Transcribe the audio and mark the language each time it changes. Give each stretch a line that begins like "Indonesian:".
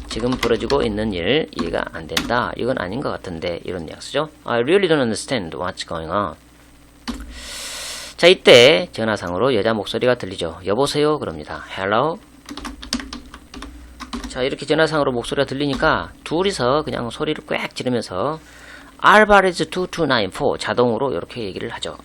Korean: 지금 벌어지고 있는 일 이해가 안 된다. 이건 아닌 것 같은데 이런 뉘앙스죠.
English: I really don't understand what's going on.
Korean: 자, 이때 전화상으로 여자 목소리가 들리죠. 여보세요? 그럽니다. Hello? 자, 이렇게 전화상으로 목소리가 들리니까 둘이서 그냥 소리를 꽥 지르면서 Alvarez 2294 자동으로 이렇게 얘기를 하죠.